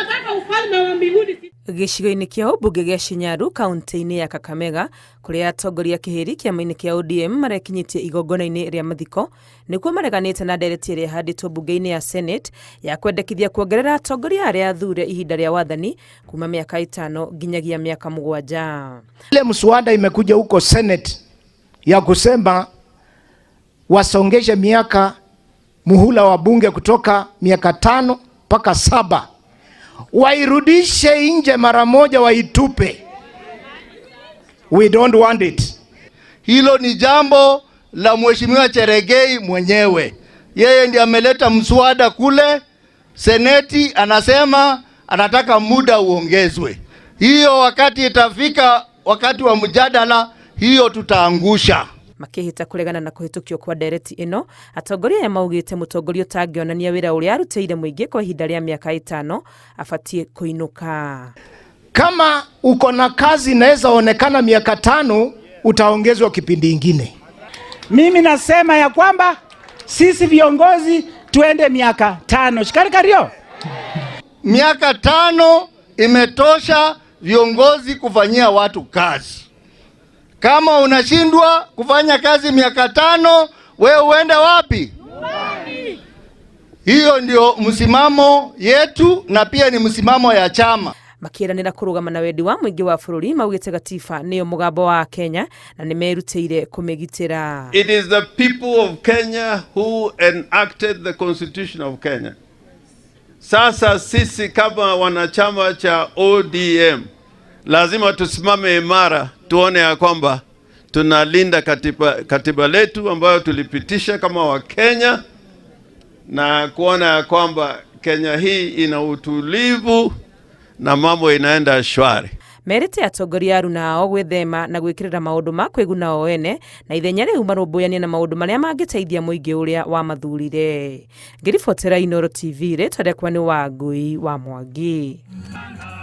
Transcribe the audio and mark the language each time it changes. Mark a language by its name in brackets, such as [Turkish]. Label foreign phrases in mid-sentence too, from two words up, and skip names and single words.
[Swahili] ufalme wa mbinguni. [Kikuyu] Gĩcigo-inĩ kĩa ũmbunge gĩa Shinyaru kaunti-inĩ ya Kakamega, kũrĩa atongoria kĩhĩri kĩama-inĩ kĩa ODM marekinyĩtie igongona-inĩ rĩa mathiko nĩkuo mareganĩte na ndereti ĩrĩa ĩhandĩtwo mbunge-inĩ ya Senate ya kwendekithia kuongerera atongoria arĩa athure ihinda rĩa wathani kuma mĩaka 5 nginyagia mĩaka 7. [Swahili] Ile mswada imekuja huko Senate ya kusema wasongeshe miaka muhula wa bunge kutoka miaka 5 mpaka 7. Wairudishe nje mara moja, waitupe. [English] We don't want it. [Swahili] Hilo ni jambo la Mheshimiwa Cheregei mwenyewe. Yeye ndiye ameleta mswada kule Seneti, anasema anataka muda uongezwe. Hiyo wakati itafika, wakati wa mjadala, hiyo tutaangusha. [Kikuyu] Makĩhĩta kũregana na kũhĩtũkio kwa ndereti ĩno, atongoria ya maugĩte mũtongoria ũtangĩonania wĩra ũrĩa arutĩire mũingĩ kwa ihinda rĩa mĩaka 5 abatie kũinũka. [Swahili] Kama uko na kazi inaweza onekana miaka 5, utaongezwa kipindi ingine. Mimi nasema ya kwamba sisi viongozi tuende miaka 5. Shikarikario. Miaka 5 imetosha viongozi kufanyia watu kazi. Kama unashindwa kufanya kazi miaka 5, wewe uende wapi? Hiyo ndio msimamo yetu na pia ni msimamo ya chama. [Kikuyu] Makĩranĩra kũrũgama na wendi wa mũingĩ wa bũrũri maugĩte gatiba nĩyo mũgambo wa Kenya na nĩmerutĩire kũmĩgitĩra. [English] It is the people of Kenya who enacted the constitution of Kenya. [Swahili] Sasa sisi kama wanachama cha ODM lazima tusimame imara, tuone ya kwamba tunalinda katiba letu ambayo tulipitisha kama wa Kenya, na kuona ya kwamba Kenya hii ina utulivu na mambo inaenda shwari. [Kikuyu] Merite atongoria aruna ao gwĩthema na gwĩkĩrĩra maũndũ ma kwĩguna o ene na ithenya rĩu marũmbũyanie na maũndũ marĩa mangĩteithia mũingĩ ũrĩa wamathurire. Ngĩribotera Inooro TV, rĩtwa rĩakwa nĩ Wangui wa Mwangi.